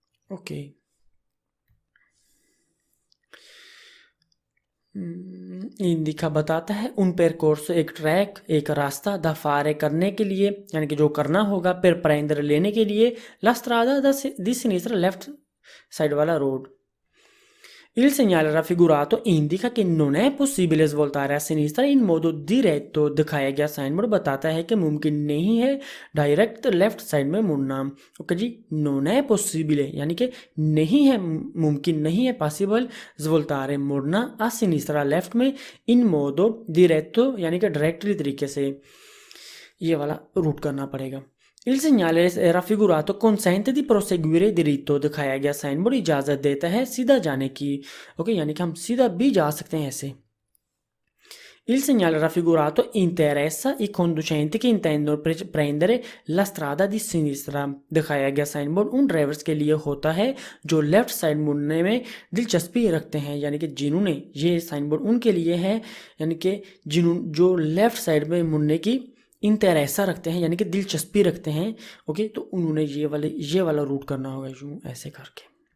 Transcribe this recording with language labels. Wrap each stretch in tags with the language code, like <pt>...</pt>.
<hi>Okay, indica बताता है</hi> <it>un percorso,</it> <hi>एक ट्रैक, एक रास्ता</hi> <it>da fare,</it> <hi>करने के लिए, यानी कि जो करना होगा,</hi> <it>per prendere,</it> <hi>लेने के लिए,</hi> <it>la strada di sinistra,</it> <hi>left side वाला road.</hi> <it>Il segnale raffigurato indica che non è possibile svoltare a sinistra in modo diretto।</it> <hi>दिखाया गया साइन बोर्ड बताता है कि मुमकिन नहीं है डायरेक्ट लेफ्ट साइड में मुड़ना। ओके जी,</hi> <it>non è possibile</it> <hi>यानी कि नहीं है, मुमकिन नहीं है, पॉसिबल,</hi> <it>svoltare</it> <hi>मुड़ना,</hi> <it>a sinistra</it> <hi>लेफ्ट में,</hi> <it>in modo diretto</it> <hi>यानी कि डायरेक्टली तरीके से ये वाला रूट करना पड़ेगा।</hi> <it>Il segnale raffigurato consente di proseguire diritto।</it> <hi>दिखाया गया साइन बोर्ड इजाज़त देता है सीधा जाने की। ओके, यानी कि हम सीधा भी जा सकते हैं ऐसे।</hi> <it>Il segnale raffigurato interessa i conducenti che intendono prendere la strada di sinistra।</it> <hi>दिखाया गया साइन बोर्ड उन ड्राइवर्स के लिए होता है जो लेफ्ट साइड मुड़ने में दिलचस्पी रखते हैं, यानी कि जिन्होंने, ये साइन बोर्ड उनके लिए है, यानी कि जो लेफ्ट साइड में मुड़ने की इंटरेसा रखते हैं, यानी कि दिलचस्पी रखते हैं। ओके, तो उन्होंने ये वाला रूट करना होगा यूँ ऐसे करके।</hi>